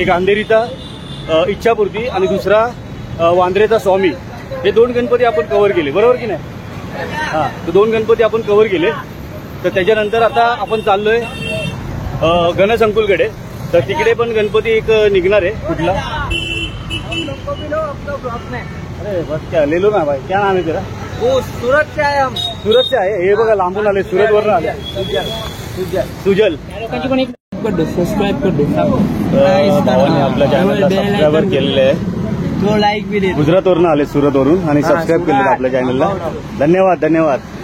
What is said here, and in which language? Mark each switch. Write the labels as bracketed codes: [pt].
[mr] एक अंधेरीचा इच्छापूर्ती आणि दुसरा वांद्रेचा स्वामी, हे 2 गणपती आपण कव्हर केले, बरोबर की नाही? हां, तर 2 गणपती आपण कव्हर केले. तर त्याच्यानंतर आता आपण चाललोय गणसंकुलकडे. तर तिकडे पण गणपती एक निघणार आहे. कुठला? [hi] अरे बस क्या ले लो ना भाई, क्या नाम है तेरा? वो सूरत से आए हम। [mr] सूरत से आहे. हे बघा लांबून आले, सुरतवरून आले. सुजल [hi] सबस्क्राइब कर दो। [mr] भावाने आपल्या चॅनलला सबस्क्रायबर केलेले आहे. तो लाईक बी दे. गुजरातवरून आले, सुरतवरून, आणि सबस्क्राईब केलेलं आपल्या चॅनलला. धन्यवाद धन्यवाद.